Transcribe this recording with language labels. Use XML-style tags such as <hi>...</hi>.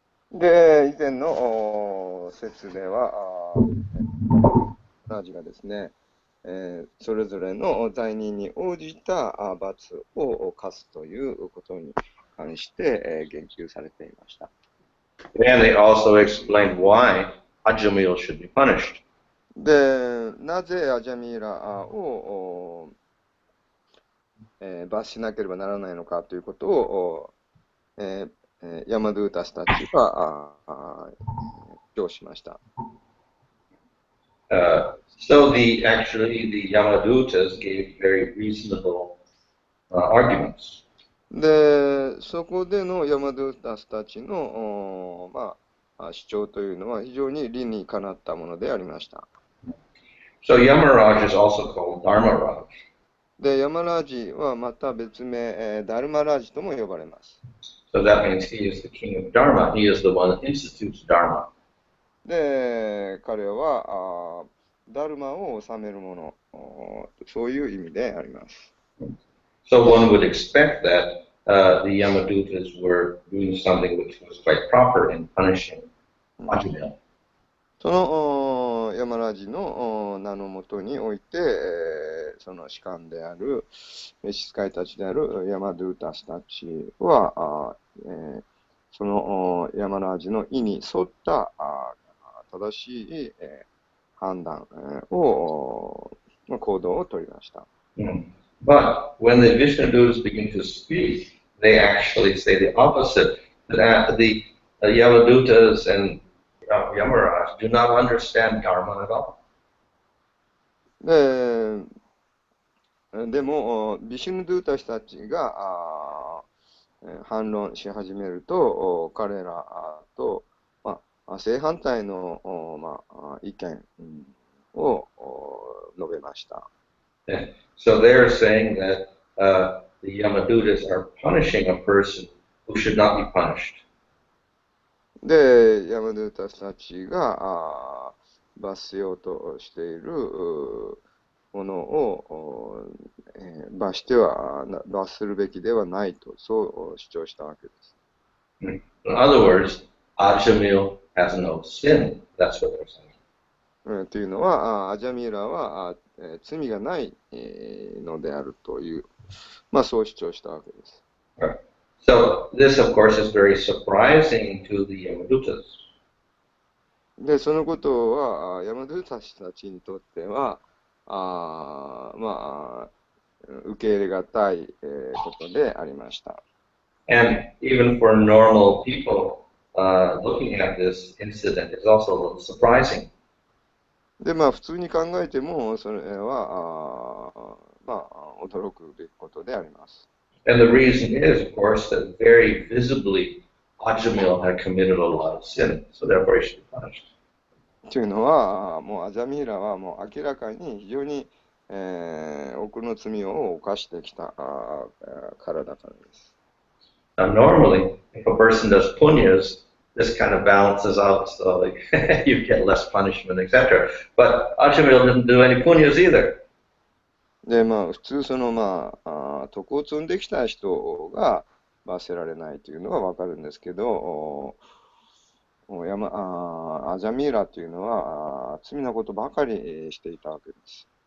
<ja>で、以前の説では、同じがですね、それぞれの罪人に応じた罰を課すということに関して言及されていました。</ja> <en>And they also explained why Ajamil should be punished.</en> <ja>で、なぜアジャミーラを罰しなければならないのかということを、ヤマドゥータスたちは主張しました。</ja> <en>So actually the Yamadutas gave very reasonable arguments.</en> <ja>で、そこでのヤマドゥータスたちの、主張というのは非常に理にかなったものでありました。</ja> <en>So Yamaraj is also called Dharmaraj.</en> <ja>で、ヤマラージはまた別名、ダルマラージとも呼ばれます。</ja> <en>So that means he is the king of Dharma. He is the one that institutes Dharma.</en> <ja>で、彼はダルマを治めるもの、そういう意味であります。</ja> <en>So one would expect that the Yamadutas were doing something which was quite proper in punishing Ajamil.</en> <ja>そのヤマラジの名のもとにおいて、その士官である、召使いたちであるヤマドゥータスたちは、そのヤマラジの意に沿った正しい判断を、行動を取りました。</ja> <en>But when the Vishnudutas begin to speak, they actually say the opposite. That the Yamadutas and Yamaraj do not understand Dharma at all.</en> <ja>でも、ビシュヌドゥータスたちが反論し始めると、彼らと、正反対の、意見を述べました。</ja> <en>So they're saying that the Yamadutas are punishing a person who should not be punished.</en> <ja>で、ヤマドゥータスたちが罰せようとしているものを罰するべきではないと、そう主張したわけです。</ja> <en>In other words, Ajamil has no sin. That's what they're saying.</en> <ja>というのは、アジャミーラは罪がないのであるという、そう主張したわけです。</ja> <en>Right. So this, of course, is very surprising to the Yamadutas.</en> <ja>で、そのことは、ヤマドゥータスたちにとっては、受け入れがたいことでありました。</ja> <en>And even for normal people, looking at this incident is also a little surprising.</en> <ja>で、普通に考えても、それは、驚くべきことであります。</ja> <en>And the reason is, of course, that very visibly Ajamil had committed a lot of sin, so therefore he should be punished.</en> <ja>というのは、もうアジャミーラはもう明らかに非常に、多くの罪を犯してきたからだからです。</ja> <en>Now, normally, if a person does punyas, this kind of balances out, so like you get less punishment, etc. But Ajamil didn't do any punyas either.</en> <ja>で、普通その徳を積んできた人が罰せられないというのはわかるんですけど、アジャミーラというのは罪なことばかりしていたわけです。</ja>